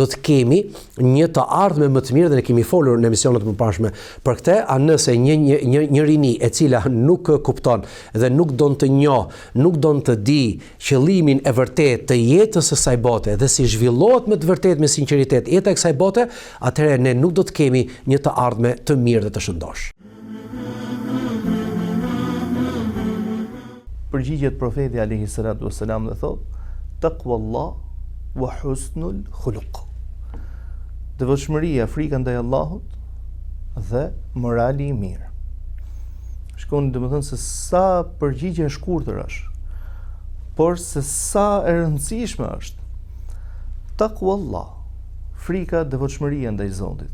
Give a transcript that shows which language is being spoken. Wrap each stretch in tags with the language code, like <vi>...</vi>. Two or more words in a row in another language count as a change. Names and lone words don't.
<sq>të kemi një të ardhme më të mirë, dhe ne kemi folur në emisionet më parshme për këtë, a nëse një rini e cila nuk kupton dhe nuk don të njoh, nuk don të di qëllimin e vërtet të jetës së kësaj bote dhe si zhvillohet me të vërtet me sinqeritet jeta e kësaj bote, atëherë ne nuk do të kemi një të ardhme të mirë dhe të shëndosh. Përgjigjet profeti</sq> <ar>عليه الصلاة والسلام</ar> <sq>dhe thot:</sq> <ar>"تقوى الله وحسن الخلق."</ar> <sq>Devotshmëria, frika ndaj Allahut dhe morali i mirë. Shkon domethënë se sa përgjigje e shkurtër është, por se sa e rëndësishme është. Taqwallah, frika, devotshmëria ndaj Zotit.</sq>